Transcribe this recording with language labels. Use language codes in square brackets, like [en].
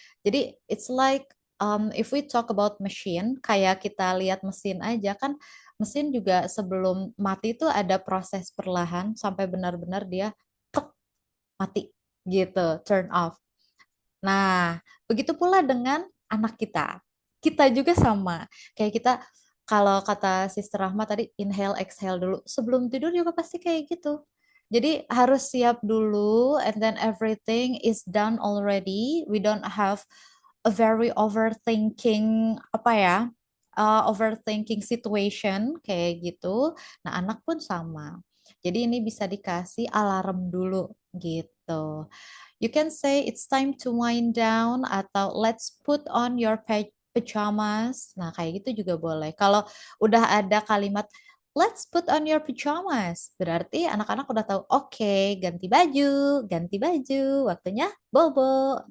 [id] Jadi [en] it's like if we talk about machine, [id] kayak kita lihat mesin aja kan, mesin juga sebelum mati itu ada proses perlahan sampai benar-benar dia tek, mati gitu, turn off. Nah, begitu pula dengan anak kita. Kita juga sama. Kayak kita kalau kata Sister Rahma tadi inhale exhale dulu. Sebelum tidur juga pasti kayak gitu. Jadi harus siap dulu [en] and then everything is done already. We don't have a very overthinking apa ya? [id] Overthinking situation kayak gitu. Nah, anak pun sama. Jadi ini bisa dikasih alarm dulu gitu. [en] You can say it's time to wind down atau let's put on your pajamas. [id] Nah, kayak gitu juga boleh. Kalau udah ada kalimat [en] let's put on your pajamas, [id] berarti anak-anak udah tahu, oke, ganti baju, waktunya bobo.